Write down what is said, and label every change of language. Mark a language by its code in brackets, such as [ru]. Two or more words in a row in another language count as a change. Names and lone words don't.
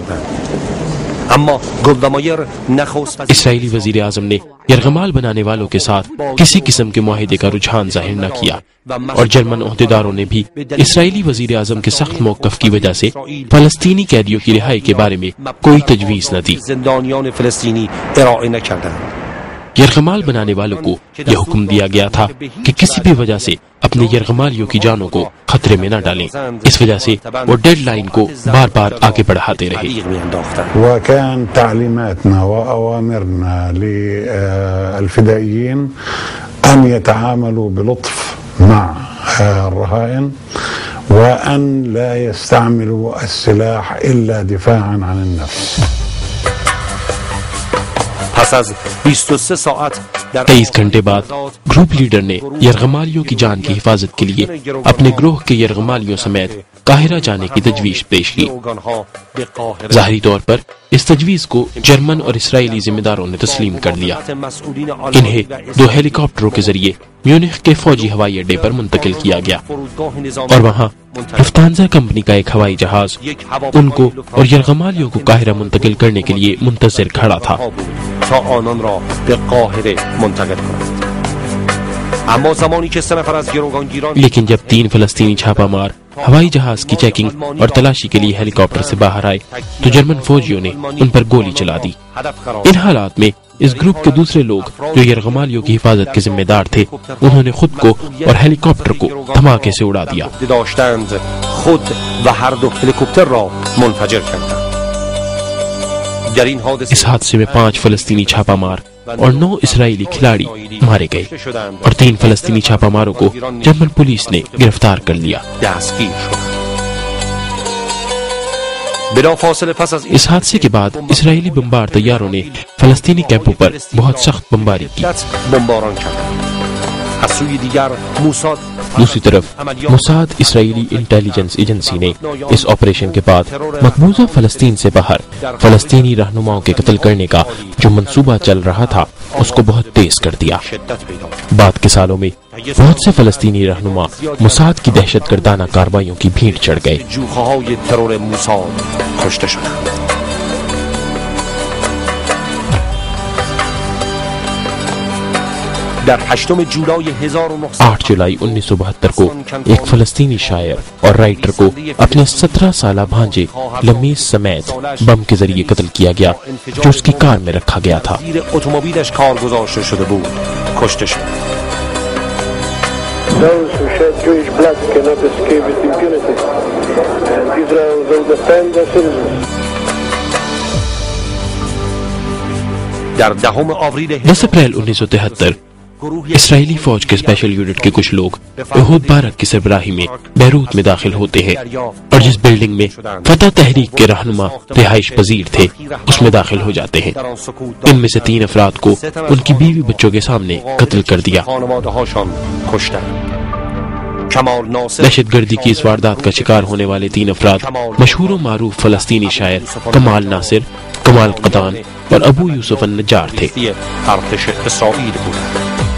[ur] اسرائیلی وزیر اعظم نے یرغمال بنانے والوں کے ساتھ کسی قسم کے معاہدے کا رجحان ظاہر نہ کیا اور جرمن عہدیداروں نے بھی اسرائیلی وزیر اعظم کے سخت موقف کی وجہ سے فلسطینی قیدیوں کی رہائی کے بارے میں کوئی تجویز نہ دی. یرغمال بنانے والوں کو یہ حکم دیا گیا تھا کہ کسی بھی وجہ سے اپنے یرغمالیوں کی جانوں کو خطرے میں نہ ڈالیں. اس وجہ سے وہ ڈیڈ لائن کو بار بار آگے بڑھاتے رہے. [ar] وكان تعليماتنا وأوامرنا للفدائيين أن يتعاملوا بلطف مع الرهائن وأن لا يستعملوا السلاح إلا دفاعا عن النفس. [fa] پس از 23 ساعت [ur] 23 گھنٹے بعد گروپ لیڈر نے یرغمالیوں کی جان کی حفاظت کے لیے اپنے گروہ کے یرغمالیوں سمیت قاہرہ جانے کی تجویز پیش کی. ظاہری طور پر اس تجویز کو جرمن اور اسرائیلی ذمہ داروں نے تسلیم کر لیا. انہیں 2 ہیلی کاپٹروں کے ذریعے میونخ کے فوجی ہوائی اڈے پر منتقل کیا گیا اور وہاں لفتانزا کمپنی کا ایک ہوائی جہاز ان کو اور یرغمالیوں کو قاہرہ منتقل کرنے کے لیے منتظر کھڑا تھا. [fa] تا آنان را به قاهره منتقل کنند. اما زمانی که 3 نفر از گروگانگیران [ur] لیکن جب 3 فلسطینی چھاپہ مار ہوائی جہاز کی چیکنگ اور تلاشی کے لیے ہیلی کاپٹر سے باہر آئے تو جرمن فوجیوں نے ان پر گولی چلا دی. ان حالات میں اس گروپ کے دوسرے لوگ جو یرغمالیوں کی حفاظت کے ذمہ دار تھے انہوں نے خود کو اور ہیلی کاپٹر کو دھماکے سے اڑا دیا. [fa] خود و هر 2 هلیکوپتر را منفجر کردند. [ur] اس حادثے میں 5 فلسطینی چھاپہ مار اور 9 اسرائیلی کھلاڑی مارے گئے اور 3 فلسطینی چھاپہ ماروں کو جرمن پولیس نے گرفتار کر لیا. [fa] بلافاصله پس از [ur] اس حادثے کے بعد اسرائیلی بمبار طیاروں نے فلسطینی کیمپوں پر بہت سخت بمباری کی. [fa] بمباران کرد. از سوی دیگر موساد [ur] دوسری طرف موساد اسرائیلی انٹیلیجنس ایجنسی نے اس آپریشن کے بعد مقبوضہ فلسطین سے باہر فلسطینی رہنماؤں کے قتل کرنے کا جو منصوبہ چل رہا تھا اس کو بہت تیز کر دیا. بعد کے سالوں میں بہت سے فلسطینی رہنما موساد کی دہشت گردانہ کارروائیوں کی بھیڑ چڑھ گئے. [fa] جوخه‌های ترور موساد کشته شدند. در 8 جولای [ur] 8 جولائی 1972 کو ایک فلسطینی شاعر اور رائٹر کو اپنے 17 سالہ بھانجے لمیس سمیت بم کے ذریعے قتل کیا گیا جو اس کی کار میں رکھا گیا تھا. [fa] زیر اتومبیلش کار گذاشته شده بود کشته شد. [en] Those who shed Jewish blood cannot escape with impunity, and Israel will defend their citizens. [fa] در 10 آوریل [ur] 10 اپریل 1973 اسرائیلی فوج کے اسپیشل یونٹ کے کچھ لوگ احود 12 کی سربراہی میں بیروت میں داخل ہوتے ہیں اور جس بلڈنگ میں فتح تحریک کے رہنما رہائش پذیر تھے اس میں داخل ہو جاتے ہیں. ان میں سے 3 افراد کو ان کی بیوی بچوں کے سامنے قتل کر دیا. دہشت گردی کی اس واردات کا شکار ہونے والے 3 افراد مشہور و معروف فلسطینی شاعر کمال ناصر، کمال قدان اور ابو یوسف النجار تھے. [fa] ارتش اسرائیل بود.